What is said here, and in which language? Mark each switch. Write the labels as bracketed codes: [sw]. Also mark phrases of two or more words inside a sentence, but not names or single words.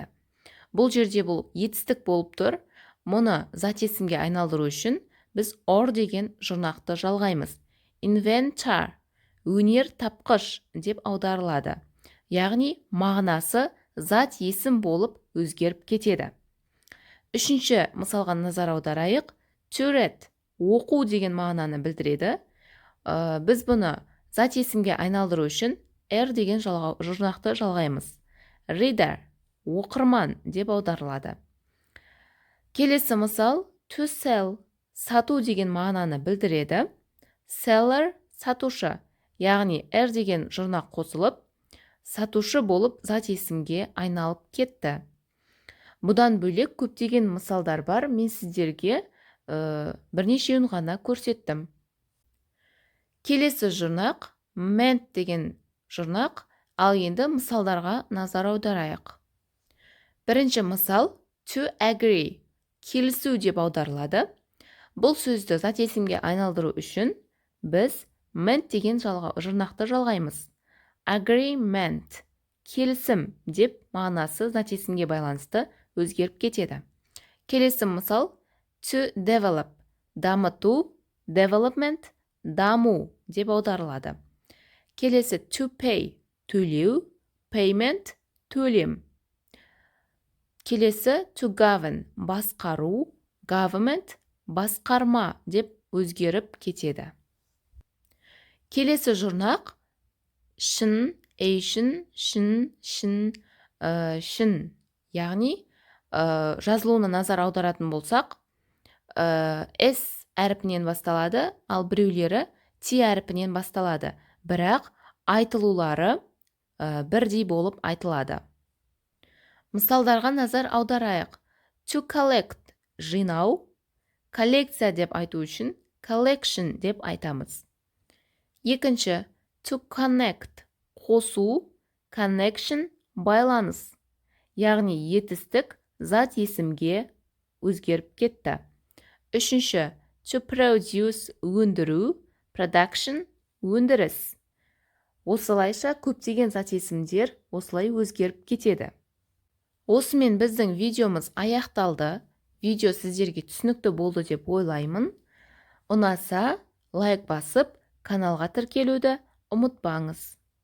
[kk] Бұл жерде бұл етістік болып тұр. Мұны зат есімге айналдыру үшін біз or деген жұрнақты жалғаймыз. Inventor, өнер тапқыш деп аударылады. Яғни мағынасы зат есім болып өзгеріп кетеді. Үшінші мысалға назар аударайық. [en] To read, [kk] оқу деген мағынаны білдіреді. Біз бұны зат есімге айналдыру үшін R деген жұрнақты жалғаймыз. Reader, оқырман деп аударылады. Келесі мысал [en] to sell, [kk] сату деген мағынаны білдіреді. Seller, сатушы, яғни R деген жұрнақ қосылып, сатушы болып зат есімге айналып кетті. Бұдан бөлек көптеген мысалдар бар, мен сіздерге бірнешеуін ғана көрсеттім. Келесі жұрнақ meant деген жұрнақ, ал енді мысалдарға назар аударайық. Бірінші мысал [en] to agree, [kk] келісу деп аударылады. Бұл сөзді зат есімге айналдыру үшін біз meant деген жұрнақты жалғаймыз. Agreement, келісім деп мағынасы зат есімге байланысты өзгеріп кетеді. Келесі мысал [en] to develop, [kk] дамыту, development, даму деп аударылады. [en] Келесі to pay, төлеу, payment, [kk] төлем. Келесі [en] to govern, [kk] басқару, government, басқарма деп өзгеріп кетеді. Келесі жұрнақ шын, шын, яғни жазылуына назар аударатын болсақ, S әріпінен басталады, ал біреулері T әріпінен басталады. Бірақ айтылулары бірдей болып айтылады. Мысалдарға назар аударайық. [en] To collect, [kk] жинау, коллекция деп айту үшін collection деп айтамыз. Екінші, [en] to connect, қосу, connection, [kk] байланыс. Яғни етістік зат есімге өзгеріп кетті. Үшінші, [en] to produce, [kk] өндіру, production, өндіріс. Осылайша көптеген зат есімдер осылай өзгеріп кетеді. Осымен біздің видеомыз аяқталды. Видео сіздерге түсінікті болды деп ойлаймын. Ұнаса, лайк басып, каналға тіркелуді ұмытпаңыз.